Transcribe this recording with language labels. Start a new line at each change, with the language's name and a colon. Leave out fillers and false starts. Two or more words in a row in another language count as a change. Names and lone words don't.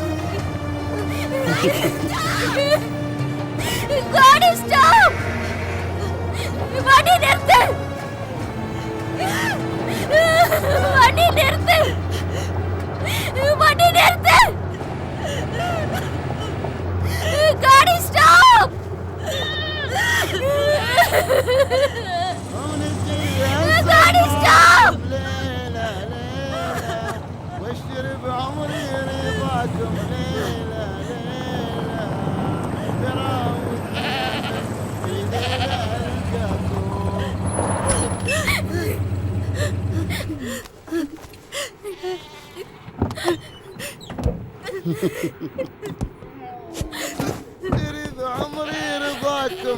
Hindi: गाड़ी स्टॉप
Tamil: வண்டி நிறுத்து வண்டி நிறுத்து வண்டி நிறுத்து
Hindi: गाड़ी स्टॉप गाड़ी स्टॉप
Arabic: واشتري بعمري رضاكم. ليلى ليلى تريد عمري رضاكم.